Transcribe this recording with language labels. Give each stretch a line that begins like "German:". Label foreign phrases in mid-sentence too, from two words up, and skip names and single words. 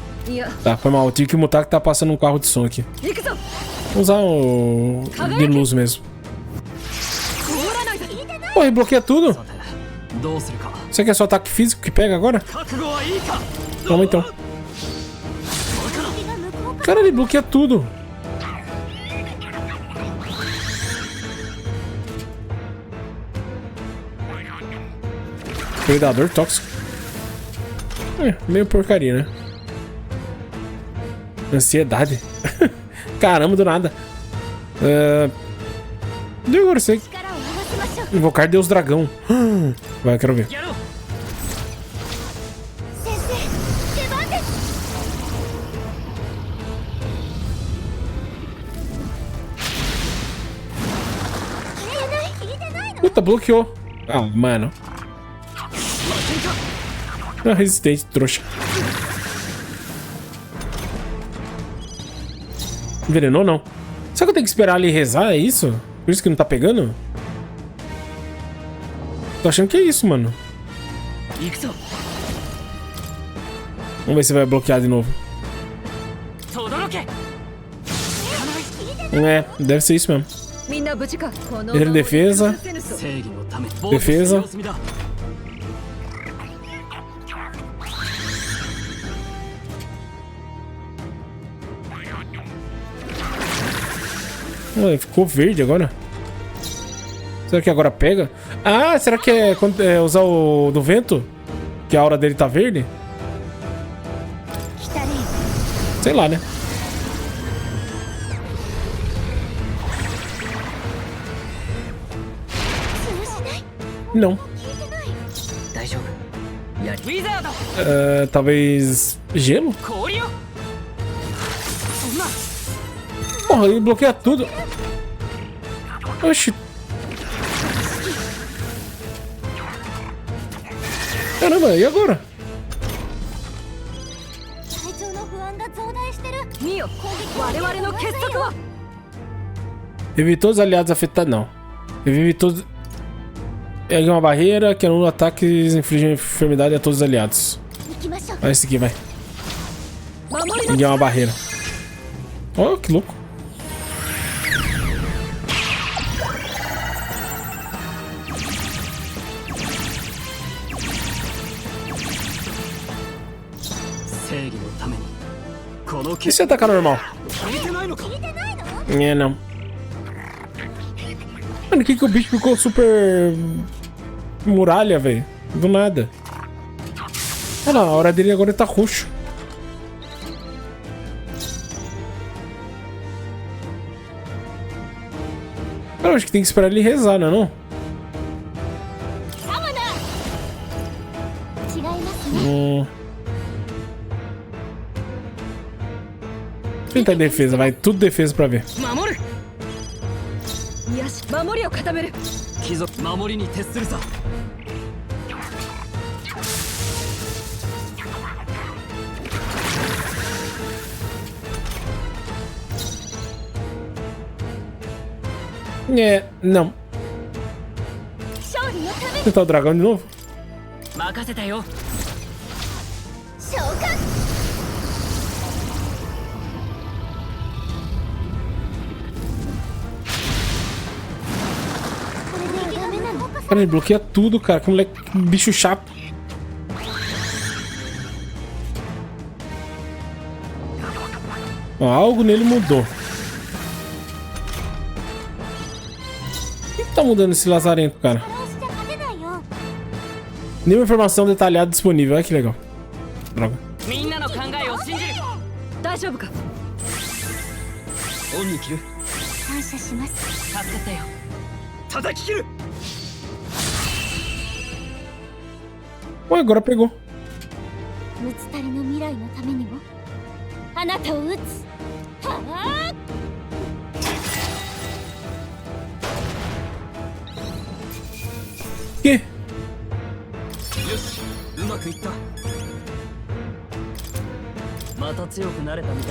Portuguese: Tá, foi mal. Eu tive que mutar que tá passando um carro de som aqui.
Japanese: 行くぞ
Portuguese: Vou usar o de luz mesmo. Pô, ele bloqueia tudo.
Japanese: どうするか
Portuguese: Você quer só ataque físico que pega agora?
Japanese: 覚悟はいいか
Portuguese: Toma então. Cara, ele bloqueia tudo. Predador tóxico. Meio porcaria, né? Ansiedade. Caramba, do nada. E agora sei.
Japanese: 力を合わせましょう。
Portuguese: Invocar Deus Dragão. Vai, quero ver.
Japanese: やろう先生、出番です。
Portuguese: Puta, bloqueou. Ah, mano. Ah, resistente, trouxa. Envenenou, não. Será que eu tenho que esperar ele rezar? É isso? Por isso que não tá pegando? Tô achando que é isso, mano.
Japanese: 行くぞ
Portuguese: Vamos ver se vai bloquear de novo.
Japanese: 轟け
Portuguese: É, deve ser isso mesmo.
Japanese: みんな無事か
Portuguese: Ele defesa.
Japanese: 正義のため
Portuguese: Defesa
Japanese: 防御する様子見だ
Portuguese: Ué, ficou verde agora. Será que agora pega? Ah, será que é, quando, é usar o do vento? Que a aura dele tá verde? Sei lá, né? Não.
Japanese: 大丈夫やりウィザード
Portuguese: Talvez gelo?
Japanese: 氷よそんな
Portuguese: Porra, ele bloqueia tudo. Oxi. Caramba, e agora?
Japanese: 体調の不安が増大してる。見よ我々の結束は
Portuguese: Revive todos os aliados afetados. Não. Revive todos. Ergue uma barreira que anula ataques e inflige enfermidade a todos os aliados.
Japanese: 行きましょう。
Portuguese: Vai esse aqui, vai.
Japanese: 守りの
Portuguese: Ergue uma barreira. Oh, que louco. E se atacar normal? É, não. Mano, que o bicho ficou super... muralha, velho? Do nada. Olha lá, a hora dele agora tá roxo. Eu acho que tem que esperar ele rezar, não é não?
Japanese: 違いますね。
Portuguese: Tentar defesa, vai. Tudo defesa pra ver.
Japanese: 守るよし守りを固める貴族守りに徹するさ
Portuguese: É, não.
Japanese: 勝利のために
Portuguese: Tentar o dragão de novo?
Japanese: 任せたよ召喚。
Portuguese: Cara, ele bloqueia tudo, cara. Que moleque, bicho chato. Ó, algo nele mudou. O que tá mudando esse lazarento, cara? Nenhuma informação detalhada disponível. Olha que legal. Droga.
Japanese: みんなの考えを信じる大丈夫か恩に着る感謝します。助かったよ叩き切る
Portuguese: Ué, agora pegou.
Japanese: ムツタリの未来のためにもあなたを撃つ。はあ。
Portuguese: Que?
Japanese: よしうまくいったまた強くなれたみたい